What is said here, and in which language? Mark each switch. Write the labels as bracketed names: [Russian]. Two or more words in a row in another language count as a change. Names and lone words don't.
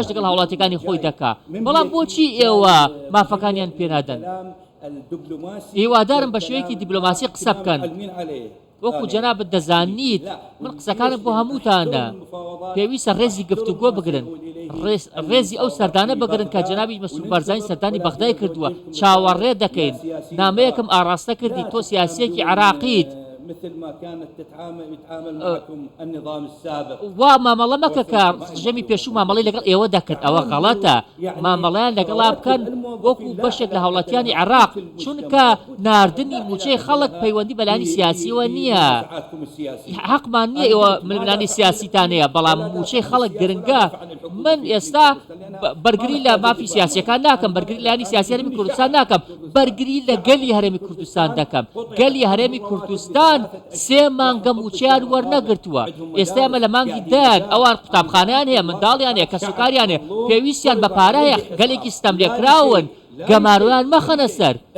[Central Kurdish] لەگەڵ هاوڵاتیەکانی خۆی دەکا بەڵام بۆچی ئێوە مافەکانیان پێ نادەن هیوادارم بە شێوەیەکی دیبلۆماسی قسە بکەن وەکو جەنابەت دەزانیت من قسەکانم بۆ هەمووتانە پێویستە ڕێزی گفتوگۆ بگرن ڕێزی ئەو سەردانە بگرن کە جەنابی مەسعود بارزانی سەردانی بەغدای کردووە چاوەڕێ دەکەین نامەیەکم ئاڕاستە کردی تۆ سیاسیەکی عێراقیت [Arabic] مثل ما كانت يتعامل معكم النظام السابق [Central Kurdish] ومامەڵە مەکە کە ژەمی پێشوو مامەڵی لەگەڵ ئێوە دەکرد ئەوە غەڵەتە مامەڵیان لەگەڵا بکەن وەکو بەشێک لە هاوڵاتیانی عێراق چونکە ناردنی موچەی خەڵک پەیوەندی بەلانی سیاسیەوە نییە حەقمان نییە ئێوە ململانی سیاسیتانەیە بەڵام موچەی خەڵک گرنگە من ئێستا بەرگری لە مافی سیاسیەکان ناکەم بەرگری لانی سیاسی هەرێمی کوردستان ناکەم بەرگری لە گەلی هەرێمی کوردستان دەکەم گەلی هەرێمی کوردستان 3 مانگە موچیان وەرنەگرتووە ئێستا ئەمە لە مانگی دەن ئەوان قوتابخانەیان هەیە منداڵیان هەیە کەسوکاریان هەیە پێویستیان بە پارەیە گەلێکی ستەم لێکراون گەمارویان مەخەنە سەر